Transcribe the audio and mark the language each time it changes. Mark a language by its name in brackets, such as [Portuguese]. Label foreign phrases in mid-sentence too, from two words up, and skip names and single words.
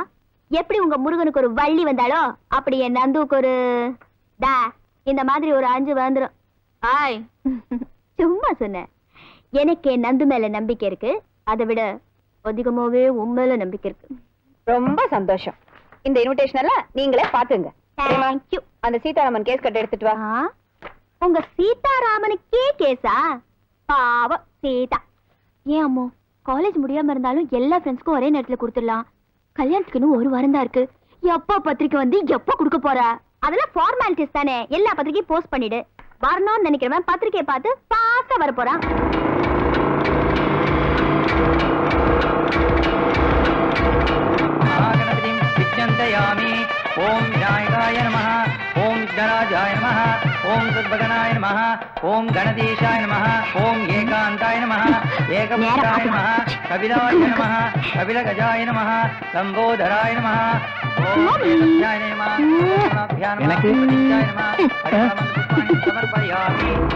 [Tamil] எப்படி உங்க முருகனுக்கு ஒரு வள்ளி வந்தாலோ அப்படி என் நந்துவுக்கு ஒரு டா இந்த மாதிரி ஒரு 5 வந்துரும். ஆய் சும்மா சொன்னேன். எனக்கு என் நந்து மேல நம்பிக்கை இருக்கு. அதை விட அதிகமாவே உன் மேல நம்பிக்கை இருக்கு. ரொம்ப சந்தோஷம். இந்த இன்விடேஷன் எல்லாம் நீங்களே பாத்துங்க. [English] Thank you. [Tamil] அந்த சீதாராமன் கேஸ் கட்ட எடுத்துட்டு வா. உங்க சீதாராமனுக்கே கேஸா? பாவம் சீதா. ஏன் அம்மோ காலேஜ் முடியாம இருந்தாலும் எல்லா ஃப்ரெண்ட்ஸ்க்கும் ஒரே நேரத்துல கொடுத்துடலாம். கல்யாணத்துக்கு இன்னும் 1 வாரம் தான் இருக்கு. எப்போ பத்திரிக்கை வந்து எப்போ கொடுக்க போற? அதெல்லாம் ஃபார்மாலிட்டிஸ் தானே. எல்லா பத்திரிக்கையும் போஸ்ட் பண்ணிடு. வரணும்னு நினைக்கிறவன் பத்திரிக்கையை பார்த்து பாச வர போறான். [Sanskrit] ओम विनायकाय नमः, ओम विघ्नराजाय नमः, ओम सद्भगनाय नमः, ओम गणेशाय नमः, ओम एकांताय नमः, एकमुखाय नमः, कपिलाय नमः, कपिलगजाय नमः, लंबोदराय नमः, ओम सत्याय नमः, ओमाभ्यां नमः, प्रतिष्ठाय नमः, हरिनामपुष्पाणि समर्पयामि।